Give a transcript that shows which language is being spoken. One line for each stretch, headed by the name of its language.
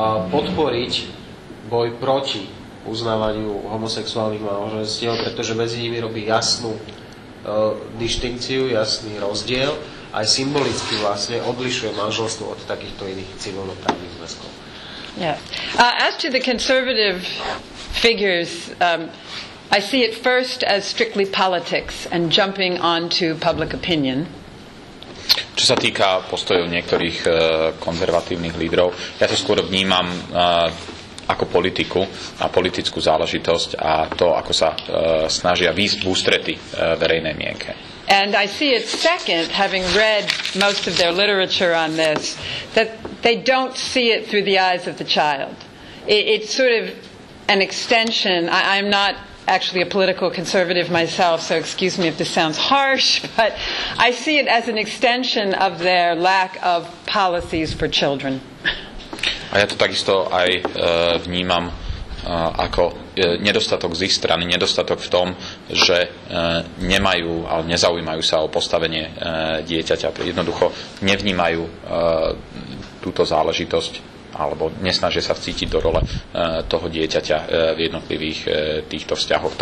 Slovak: podporiť boj proti uznávaniu homosexuálnych manželstiev, pretože medzi nimi robí jasnú dištinkciu, jasný rozdiel, aj symbolicky vlastne odlišuje manželstvo od takýchto iných civilnoprávnych zväzkov.
English: Yeah. As to the conservative figures, I see it first as strictly politics and jumping onto public opinion.
Slovak: Čo sa týka postojov niektorých konzervatívnych lídrov, ja to skôr vnímam ako politiku a politickú záležitosť a to, ako sa snažia výjsť v ústrety verejnej mienke.
English: And I see it second, having read most of their literature on this, that they don't see it through the eyes of the child. It's sort of an extension. I'm not actually a political conservative myself, so excuse me if this sounds harsh, but I see it as an extension of their lack of policies for children.
Slovak: A ja to takisto aj vnímam ako nedostatok z ich strany, nedostatok v tom, že nemajú, ale nezaujímajú sa o postavenie dieťaťa. Jednoducho nevnímajú túto záležitosť alebo nesnažia sa vcítiť do role toho dieťaťa v jednotlivých týchto vzťahoch.